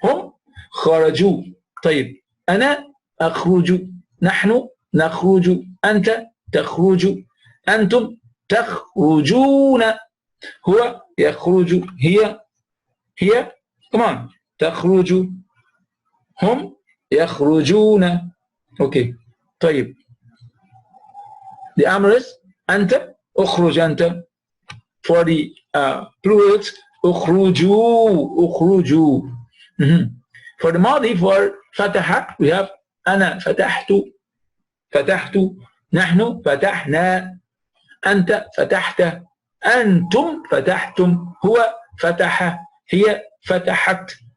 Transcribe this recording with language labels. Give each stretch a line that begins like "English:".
Arabic: هم خرجوا. طيب أنا أخرج. نحن نخرج. أنت تخرج. أنتم تخرجون. هو يخرج. هي
English: come on
Arabic: تخرج. هم يخرجون. Okay. طيب
English: the amr is
Arabic: أنت اخرج أنت.
English: For the plurals, اخرجوا, اخرجوا. For the madi, for فتح, we have
Arabic: أنا فتحت. فتحت. نحن فتحنا. أنت فتحت. أنتم فتحتم. هو فتح. هي فتحت.